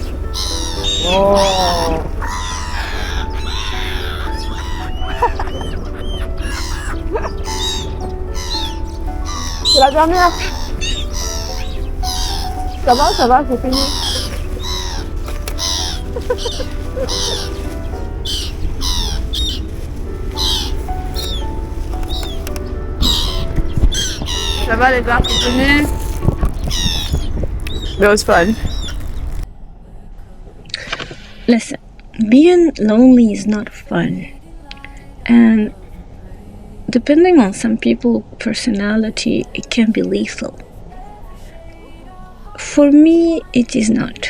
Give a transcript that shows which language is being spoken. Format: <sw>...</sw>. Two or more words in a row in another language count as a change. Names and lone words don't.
<id>Oh. Silakan ya. Sabar, di sini. Sabar</id> <fr>les gars, venez.</fr> <en>That was fun. Listen, being lonely is not fun. And depending on some people's personality, it can be lethal. For me, it is not.</en>